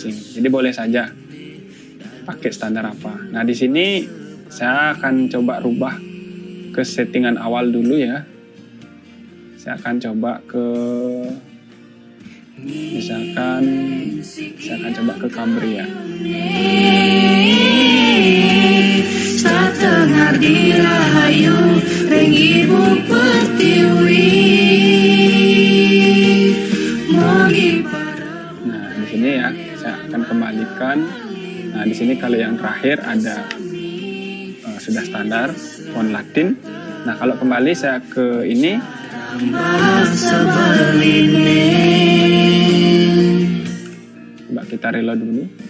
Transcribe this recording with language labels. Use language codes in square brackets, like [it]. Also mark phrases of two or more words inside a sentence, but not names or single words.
[id] Jadi boleh saja pakai standar apa. Nah, di sini saya akan coba rubah ke settingan awal dulu ya. Saya akan coba ke misalkan saya akan coba ke Cambria. [ban] Satengar dirahayu ring ibu pertiwi. [id] Nah, di sini ya saya akan kembalikan. Nah, di sini kalau yang terakhir ada sudah standar font Latin. Nah, kalau kembali saya ke ini. Coba kita reload dulu.